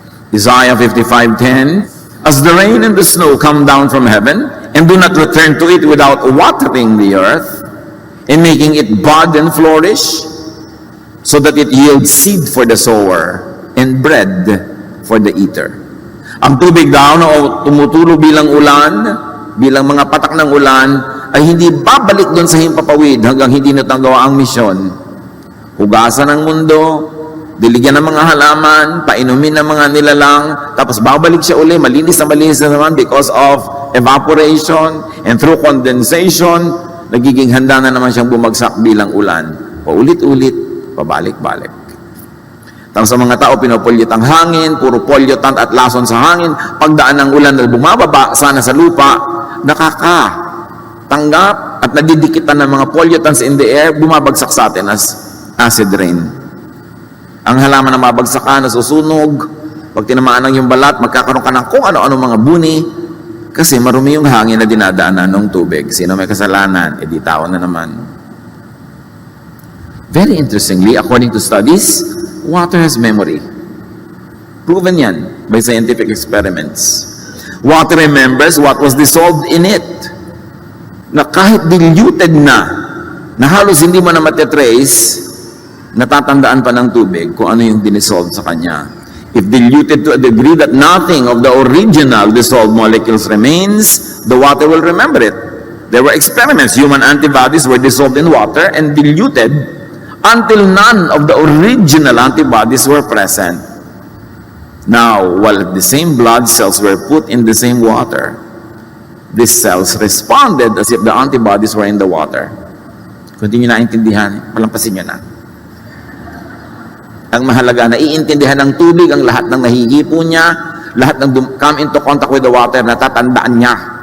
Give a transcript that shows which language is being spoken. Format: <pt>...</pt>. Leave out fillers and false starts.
<en>Isaiah 55:10, as the rain and the snow come down from heaven, and do not return to it without watering the earth, and making it bud and flourish, so that it yields seed for the sower, and bread for the eater.</en> <tl>Ang tubig daw na tumutulo bilang ulan, bilang mga patak ng ulan, ay hindi babalik doon sa himpapawid hanggang hindi natanggawa ang misyon. Hugasan ang mundo, diligyan ng mga halaman, painumin ng mga nilalang, tapos babalik siya uli, malinis na naman</tl> <en>because of evaporation and through condensation,</en> <tl>nagiging handa na naman siyang bumagsak bilang ulan. Paulit-ulit, pabalik-balik. Tapos sa mga tao, pinopolyut ang hangin, puro polyutant at lason sa hangin, pagdaan ng ulan na bumababa sana sa lupa, nakakatanggap at nadidikitan ng mga pollutants</tl> <en>in the air,</en> <tl>bumabagsak sa atin</tl> <en>as acid rain.</en> <tl>Ang halaman na mabagsakan, nasusunog, pag tinamaan ng yung balat, magkakaroon ka ng kung ano-ano mga buni, kasi marumi yung hangin na dinadaanan ng tubig. Sino may kasalanan? E di tao na naman.</tl> <en>Very interestingly, according to studies, water has memory. Proven</en> <tl>yan</tl> <en>by scientific experiments. Water remembers what was dissolved in it.</en> <tl>Na kahit diluted na halos hindi mo na matitrace, natatandaan pa ng tubig kung ano yung dinisolve sa kanya.</tl> <en>If diluted to a degree that nothing of the original dissolved molecules remains, the water will remember it. There were experiments. Human antibodies were dissolved in water and diluted until none of the original antibodies were present. Now, while the same blood cells were put in the same water, these cells responded as if the antibodies were in the water.</en> <tl>Kung hindi nyo naintindihan, palampasin nyo na. Ang mahalaga, naiintindihan ng tubig ang lahat ng nahihipo niya, lahat ng</tl> <en>come into contact with the water,</en> <tl>natatandaan niya.</tl>